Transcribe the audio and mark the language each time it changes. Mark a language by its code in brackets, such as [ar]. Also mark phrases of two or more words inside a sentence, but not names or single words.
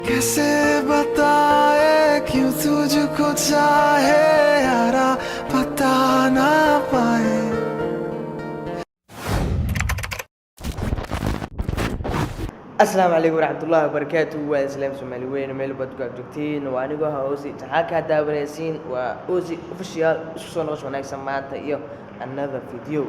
[hi] कैसे बताए क्यों तुझको चाहे यारा पता ना पाए. [ar] السلام عليكم ورحمة الله وبركاته. [so] Waa islaam Soomaali weyn meel baad ku joogtiin. Waa anigu Ozi taxaka daawanaysiin waa Ozi official isku soo noqosh wanaagsan maanta iyo [en] another video.